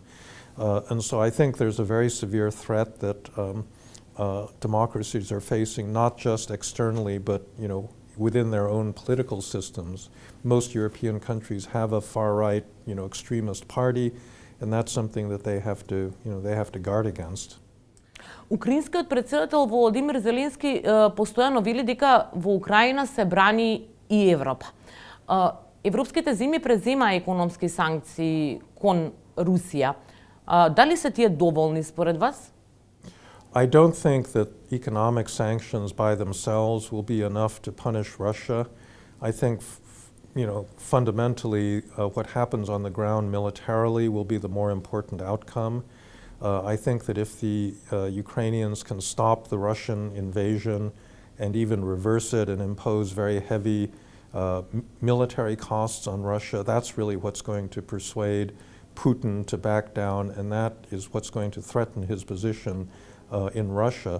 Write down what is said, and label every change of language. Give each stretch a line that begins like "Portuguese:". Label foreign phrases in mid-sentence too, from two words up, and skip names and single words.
English: And so I think there's a very severe threat that democracies are facing, not just externally, but within their own political systems. Most European countries have a far-right, extremist party, and that's something that they have to guard against.
Macedonian: Украинскиот претседател Володимир Зеленски постојано вели дека во Украина се брани и Европа. Европските земји презема економски санкции кон Русија. Дали се тие доволни според вас?
English: I don't think that economic sanctions by themselves will be enough to punish Russia. I think, fundamentally, what happens on the ground militarily will be the more important outcome. I think that if the Ukrainians can stop the Russian invasion and even reverse it and impose very heavy military costs on Russia, that's really what's going to persuade Putin to back down, and that is what's going to threaten his position in Russia.